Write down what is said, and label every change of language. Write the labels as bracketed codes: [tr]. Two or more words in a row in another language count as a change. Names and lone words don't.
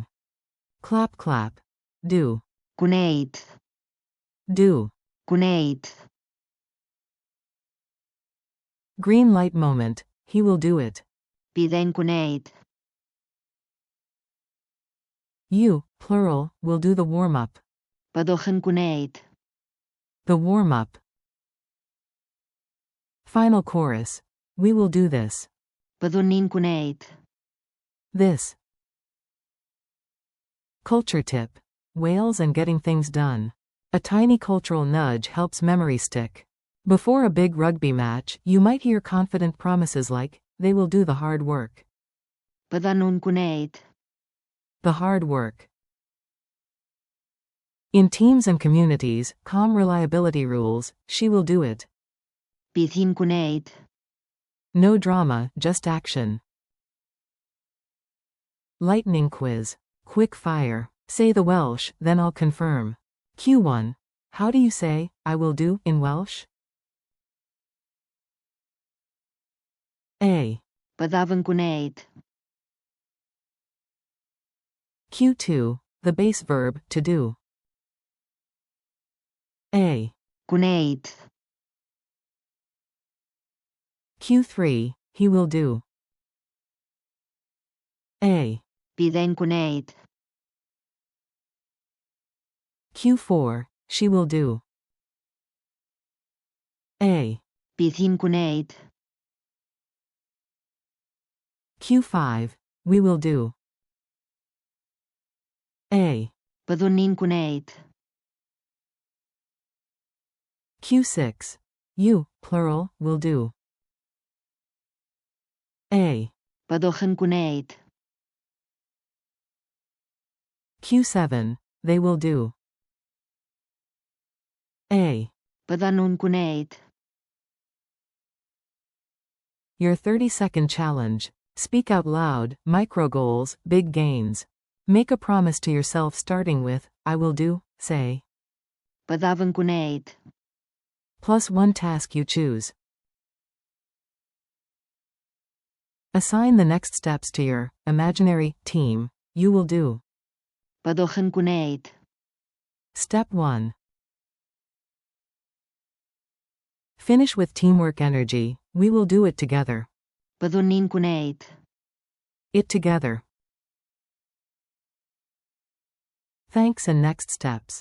[en] Clap clap. Do. [cy] Gwneud. [en] Do. [cy] Gwneud. [en] Green light moment. He will do it. [cy] Bydd e'n gwneud. [en] You, plural, will do the warm-up. [cy] Byddwch yn gwneud. [en] The warm-up. Final chorus. We will do this. [cy] Byddwn ni'n gwneud. [en] This. Culture tip. Whales and getting things done. A tiny cultural nudge helps memory stick. Before a big rugby match, you might hear confident promises like, they will do the hard work. [cy] Byddan nhw'n gwneud. [en] The hard work. In teams and communities, calm reliability rules, she will do it. [cy] Bydd hi'n gwneud. [en] No drama, just action. Lightning quiz. Quick fire. Say the Welsh, then I'll confirm. Q1. How do you say, I will do, in Welsh? A. [cy] Byddaf yn gwneud. [en] Q2. The base verb, to do. A. [cy] Gwneud. [en] Q3. He will do. A. [cy] Bydd e'n gwneud. [en] Q4. She will do. A. [cy] Bydd hi'n gwneud. [en] Q5. We will do. A. [cy] Byddwn ni'n gwneud. [en] Q6. You, plural, will do. A. [cy] Byddwch yn gwneud. [en] Q7. They will do. A. [cy] Byddan nhw'n gwneud. [en] Your 30-second challenge. Speak out loud, micro goals, big gains. Make a promise to yourself starting with, I will do, say. [cy] Byddaf yn gwneud. [en] Plus one task you choose. Assign the next steps to your imaginary team. You will do. [cy] Byddwch yn gwneud. [en] Step 1. Finish with teamwork energy. We will do it together. [cy] Byddwn ni'n gwneud. [en] It together. Thanks and next steps.